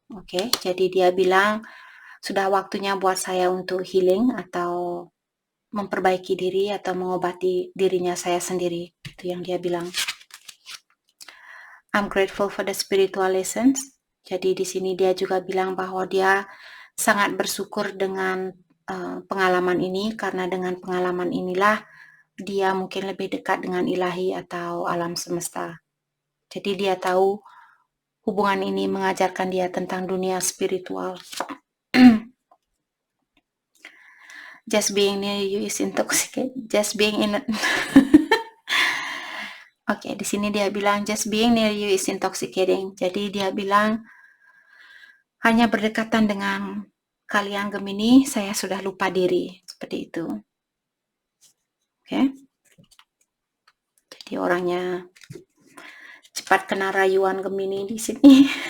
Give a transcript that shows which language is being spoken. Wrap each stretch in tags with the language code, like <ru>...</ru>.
<id>Oke, jadi dia bilang sudah waktunya buat saya untuk healing atau memperbaiki diri atau mengobati dirinya saya sendiri. Itu yang dia bilang.</id> <en>I'm grateful for the spiritual lessons.</en> <id>Jadi di sini dia juga bilang bahwa dia sangat bersyukur dengan pengalaman ini, karena dengan pengalaman inilah dia mungkin lebih dekat dengan ilahi atau alam semesta. Jadi dia tahu hubungan ini mengajarkan dia tentang dunia spiritual.</id> <en>Just being near you is intoxicating. Just being in</en> <id>Oke, di sini dia bilang</id> <en>just being near you is intoxicating.</en> <id>Jadi dia bilang hanya berdekatan dengan kalian Gemini, saya sudah lupa diri. Seperti itu. Oke. Jadi orangnya cepat kena rayuan Gemini di sini.</id>